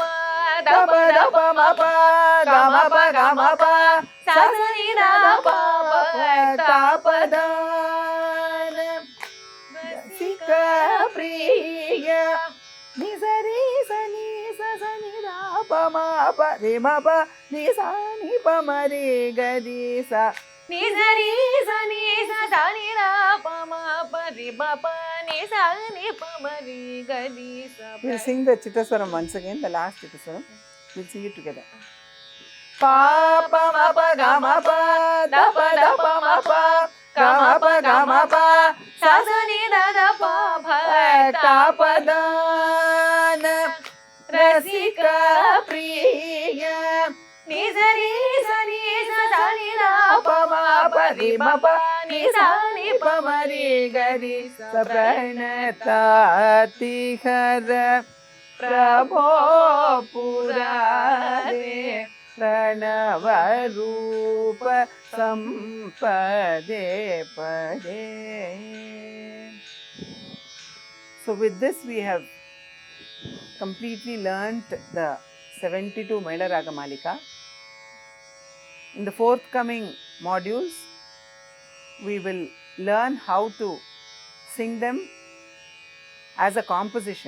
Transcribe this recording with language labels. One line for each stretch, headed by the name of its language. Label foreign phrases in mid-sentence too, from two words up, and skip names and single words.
Sanskrit: दप दपमप गमप गमप सासनि ददप भक्तपदान रसिकप्रिय निसरि सनि सनि पमप रिमप निसानि पमरि गरि सा निसरि सनि सनि पमप रिमप निसनि पमरि गरि सा.
English: We'll sing the Chittaswaram once again, the last Chittaswaram. We'll sing it together.
Sanskrit: प प म प ग म प द प म प ग म प स स नि द द प भक्तपदान रसिकप्रिय निसरि सनि सनि पमप निसानि पमरि गरि प्रणतातिहर प्रभो पुरारे प्रणवरूप संपदे पदे.
English: So with this we have completely learnt the 72 Mela Raga Malika. In the forthcoming modules, we will learn how to sing them as a composition.